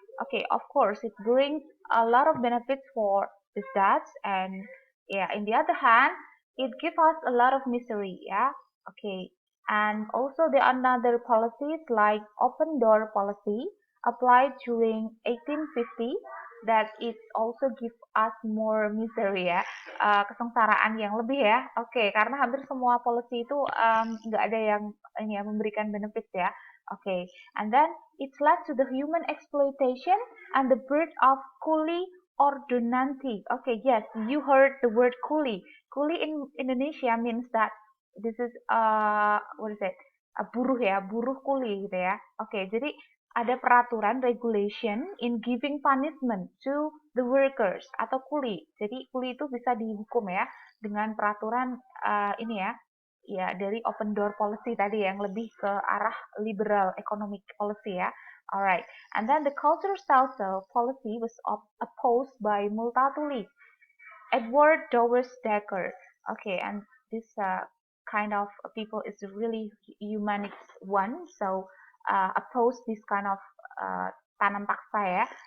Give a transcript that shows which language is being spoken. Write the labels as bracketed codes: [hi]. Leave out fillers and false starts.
[en] Okay, of course, it brings a lot of benefits for the Dutch, and yeah, in the other hand, it gives us a lot of misery. Yeah, okay, and also there are other policies like open door policy applied during 1850 that it also give us more misery ya, [id] kesengsaraan yang lebih ya. Oke, karena hampir semua policy itu nggak ada yang ini ya memberikan benefit ya. [en] Oke, and then it led to the human exploitation and the birth of coolie or donanti. Okay, yes, you heard the word coolie. Coolie in Indonesia means that this is what is it? [id] Buruh ya, buruh kuli gitu ya. Oke, jadi ada peraturan [en] regulation in giving punishment to the workers [id] atau kuli. Jadi kuli itu bisa dihukum ya dengan peraturan ini ya, ya dari open door policy tadi yang lebih ke arah liberal economic policy ya. [en] Alright, and then the cultural social policy was opposed by Multatuli, Edward Dowes Dekker. Okay, and this kind of people is really humanist one, so oppose this kind of [id] tanam paksa ya.